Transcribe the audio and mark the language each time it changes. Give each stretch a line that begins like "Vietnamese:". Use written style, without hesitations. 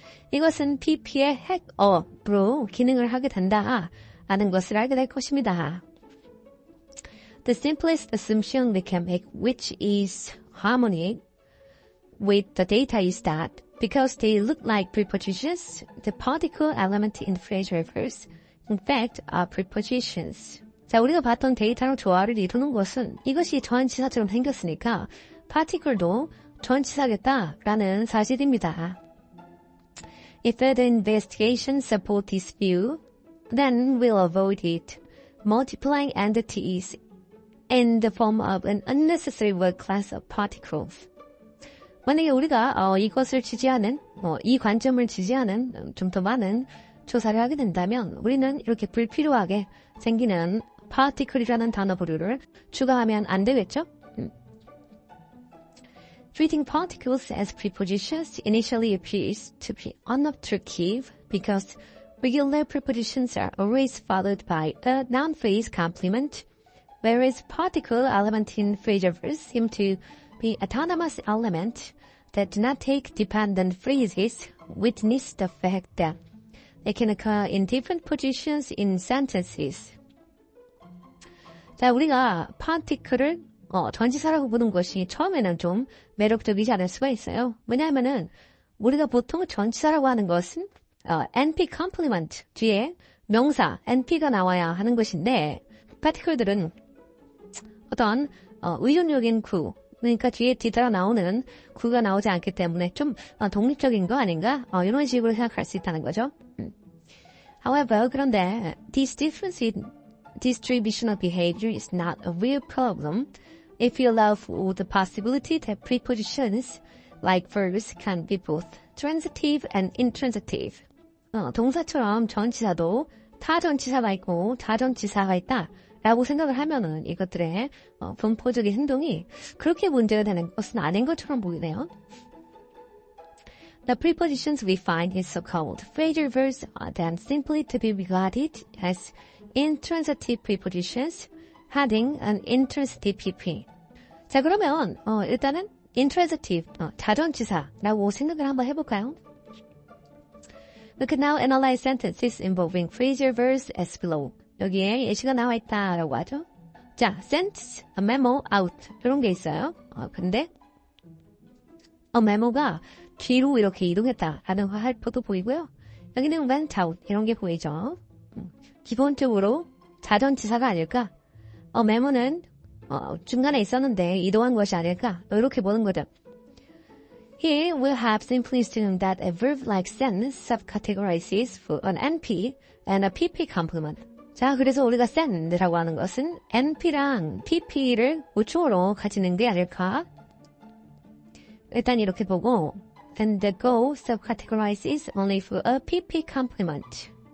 Korean: 이것은 PP의 핵어로 기능을 하게 된다라는 것을 알게 될 것입니다.
English: The simplest assumption we can make, which is harmony with the data, is that because they look like prepositions, the particle element in phrasal verbs, in fact, are prepositions.
Korean: 자, 우리가 봤던 데이터랑 조화를 이루는 것은 이것이 전치사처럼 생겼으니까 particle도 전치사겠다라는 사실입니다.
English: If further investigations support this view, then we'll avoid it. Multiplying entities in the form of an unnecessary word class of particles.
Korean: 만약에 우리가 이것을 지지하는, 이 관점을 지지하는 좀 더 많은 조사를 하게 된다면 우리는 이렇게 불필요하게 생기는 particle이라는 단어 부류를 추가하면 안 되겠죠?
English: Treating particles as prepositions initially appears to be unobtrusive because regular prepositions are always followed by a noun phrase complement, whereas particle element in phrasal verbs seem to be autonomous element that do not take dependent phrases. Witness the fact that they can occur in different positions in sentences.
Korean: 자, 우리가 particle을 전치사라고 부르는 것이 처음에는 좀 매력적이지 않을 수가 있어요. 왜냐하면은 우리가 보통 전치사라고 하는 것은 NP complement 뒤에 명사 NP가 나와야 하는 것인데 particle들은 어떤 의존적인 구, 그러니까 뒤에 뒤따라 나오는 구가 나오지 않기 때문에 좀 독립적인 거 아닌가? 이런 식으로 생각할 수 있다는 거죠.
English: However,
Korean: 그런데
English: this difference in distributional behavior is not a real problem if you allow for the possibility that prepositions like verbs can be both transitive and intransitive.
Korean: 동사처럼 전치사도 타전치사가 있고 자전치사가 있다. 라고 생각을 하면은 이것들의 분포적인 행동이 그렇게 문제가 되는 것은 아닌 것처럼 보이네요.
English: The prepositions we find in so-called phrasal verbs are then simply to be regarded as intransitive prepositions having an intransitive PP.
Korean: 자, 그러면 일단은 intransitive, 자전치사라고 생각을 한번 해볼까요?
English: We can now analyze sentences involving phrasal verbs as below.
Korean: 여기에 예시가 나와 있다라고 하죠. 자,
English: sent a memo out
Korean: 이런 게 있어요. 근데 메모가 뒤로 이렇게 이동했다라는 화살표도 보이고요. 여기는 went out 이런 게 보이죠. 기본적으로 자전치사가 아닐까? 메모는 중간에 있었는데 이동한 것이 아닐까? 이렇게 보는 거죠.
English: Here we have simply assumed that a verb like send subcategorizes for an NP and a PP complement.
Korean: 자, 그래서 우리가 send라고 하는 것은 NP랑 PP를 우측으로 가지는 게 아닐까? 일단 이렇게 보고
English: and the go subcategorizes only for a PP complement.